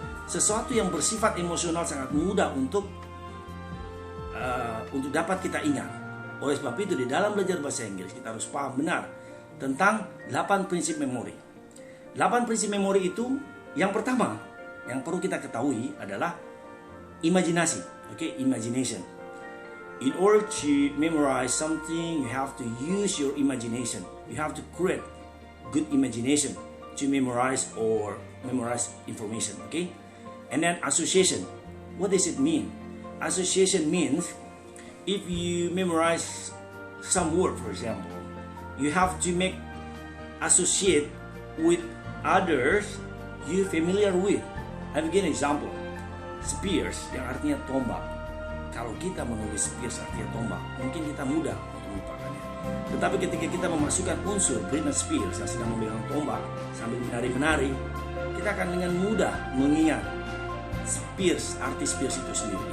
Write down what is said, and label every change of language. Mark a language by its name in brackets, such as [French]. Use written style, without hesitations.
[Indonesian] Sesuatu yang bersifat emosional sangat mudah untuk dapat kita ingat. Oleh sebab itu di dalam belajar bahasa Inggris kita harus paham benar tentang 8 prinsip memori. 8 prinsip memori itu yang pertama yang perlu kita ketahui adalah imajinasi. [English] Okay, imagination. In order to memorize something, you have to use your imagination. You have to create good imagination. to memorize or memorize information, okay? And then association. What does it mean? Association means if you memorize some word, for example, you have to make associate with others you familiar with. I'll give an example. Spears [Indonesian] yang artinya tombak. Kalau kita menulis spears artinya tombak, mungkin kita mudah untuk melupakannya. Tetapi ketika kita memasukkan unsur Britney Spears yang sedang memegang tombak sambil menari-menari, kita akan dengan mudah mengingat Spears, artis Spears itu sendiri.